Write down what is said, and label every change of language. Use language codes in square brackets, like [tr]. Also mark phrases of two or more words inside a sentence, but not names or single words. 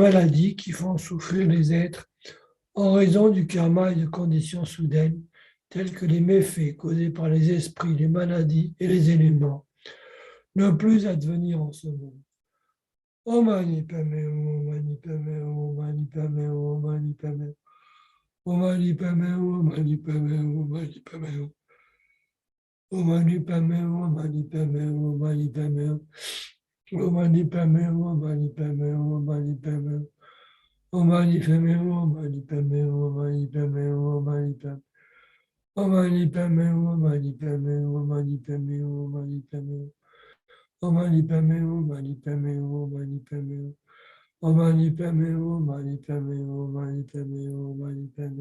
[fr] maladies qui font souffrir les êtres en raison du karma et de conditions soudaines, telles que les méfaits causés par les esprits, les maladies et les éléments, ne plus advenir en ce monde. [sa] ॐ मणि पद्मे हूँ, ॐ मणि पद्मे हूँ, ॐ मणि पद्मे हूँ, ॐ मणि पद्मे हूँ, ॐ मणि पद्मे हूँ, ॐ मणि पद्मे हूँ, ॐ मणि पद्मे हूँ, ॐ मणि पद्मे हूँ, ॐ मणि पद्मे हूँ, ॐ मणि पद्मे हूँ, ॐ मणि पद्मे हूँ, ॐ मणि पद्मे हूँ, ॐ मणि पद्मे हूँ, ओमणि पमे, ओमणि पमे, ओमणि पमे, ओमणि पमे. ओमणि पमे, ओमणि पमे, ओमणि पमे, ओमणि पमे. ओमणि पमे, ओमणि पमे, ओमणि पमे. ओमणि पमे, ओमणि पमे, ओमणि पमे, ओमणि पमे.